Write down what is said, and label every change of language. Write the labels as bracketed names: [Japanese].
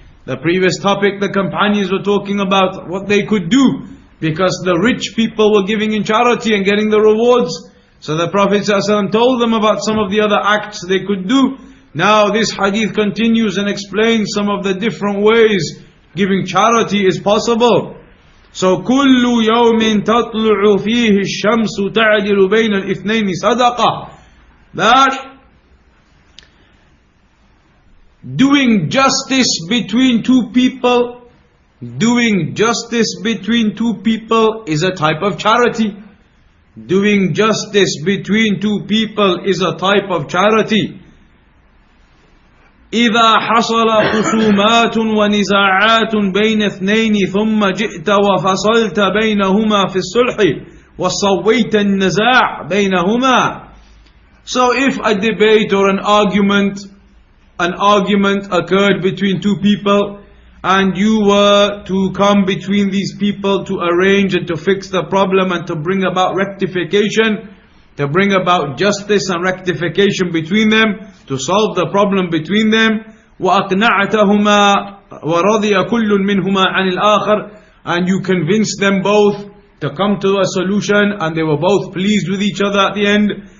[English] The previous topic, the companions were talking about what they could do, because the rich people were giving in charity and getting the rewards. So the Prophet ﷺ told them about some of the other acts they could do. Now this hadith continues and explains some of the different ways giving charity is possible. [Arabic] So كل يوم تطلع فيه الشمس تعدل بين الاثنين صدقة. [English] That doing justice between two people, doing justice between two people is a type of charity. Doing justice between two people is a type of charity. [Arabic] إذا حصل خصومات ونزاعات بين اثنين ثم جئت وفصلت بينهما في الصلح وصويت النزاع بينهما. [English] So if a debate or an argument occurred between two people, and you were to come between these people to arrange and to fix the problem and to bring about rectification, to bring about justice and rectification between them, to solve the problem between them, [Arabic] وَأَقْنَعْتَهُمَا وَرَضِيَ كُلٌّ مِّنْهُمَا عَنِ الْآخَرِ, [English] and you convinced them both to come to a solution and they were both pleased with each other at the end.